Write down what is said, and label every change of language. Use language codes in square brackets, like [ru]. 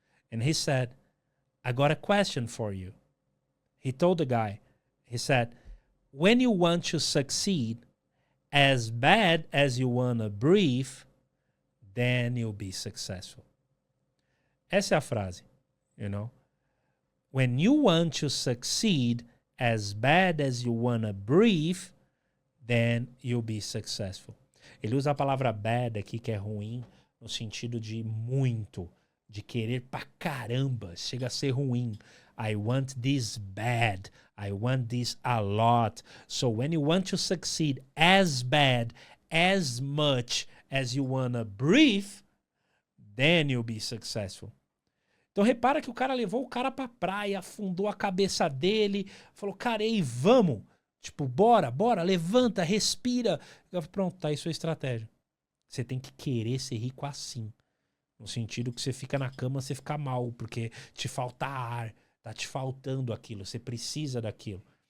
[en] And he said, I got a question for you. He told the guy, he said, when you want to succeed as bad as you want to breathe, then you'll be successful. [pt] Essa é a frase, [en] When you want to succeed as bad as you want to breathe, then you'll be successful. [pt] Ele usa a palavra bad aqui, que é ruim, no sentido de muito, de querer pra caramba, chega a ser ruim. [en] I want this bad. I want this a lot. So when you want to succeed as bad, as much as you wanna breathe, then you'll be successful. [pt] Então repara que o cara levou o cara pra praia, afundou a cabeça dele, falou, cara, ei, vamos. Tipo, bora, levanta, respira. Pronto, tá aí sua estratégia. Você tem que querer ser rico assim. No sentido que você fica na cama, você fica mal, porque te falta ar, tá te faltando aquilo, você precisa daquilo.